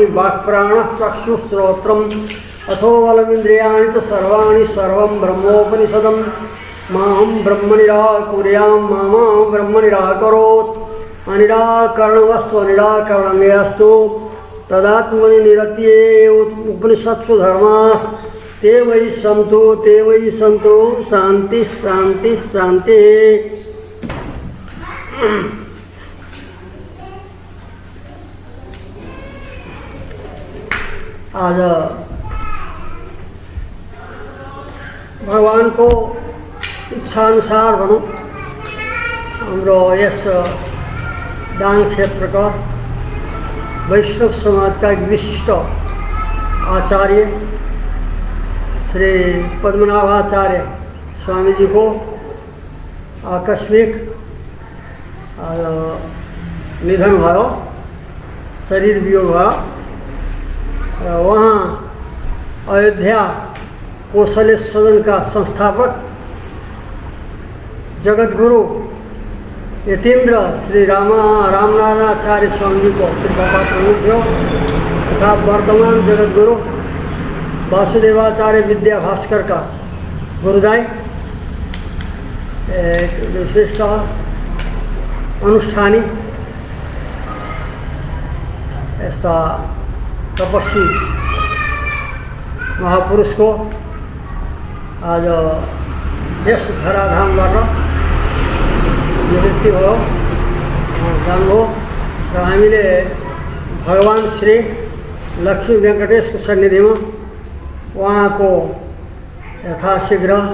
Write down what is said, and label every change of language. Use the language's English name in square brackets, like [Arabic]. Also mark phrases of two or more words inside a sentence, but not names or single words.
[Sanskrit] वाक्प्राणः चक्षुः श्रोत्रम् अथो बलमिन्द्रियाणि च सर्वाणि सर्वं ब्रह्मोपनिषदं माहं ब्रह्म निराकुर्यां मामा ब्रह्म निराकरोत् अनिराकरणमस्तु अनिराकरणमेऽस्तु तदात्मनि निरत्ये उपनिषत्सु धर्मास्ते वै सन्तु शान्ति शान्ति शान्ति। [Nepali] आज भगवान को इच्छानुसार भनौँ हाम्रो यस दाङ क्षेत्रका वैष्णव समाज का एक विशिष्ट आचार्य श्री पद्मनाभाचार्य स्वामी जी को आकस्मिक निधन भयो, शरीर वियोग भयो। वहाँ अयोध्या कौशल्य सदन का संस्थापक जगतगुरु यतीन्द्र श्री रामनारायणाचार्य स्वामी जी को कृपापात्र हुनुहुन्थ्यो तथा वर्तमान जगतगुरु वासुदेवाचार्य विद्या भास्कर का गुरुदाई एक विशिष्ट अनुष्ठानी यस्ता तपस्वी महापुरुष को आज यस धराधामबाट निवृत्ति भयो जानुभयो र हामीले भगवान श्री लक्ष्मी वेंकटेशको सन्निधिमा उहाँको यथाशीघ्र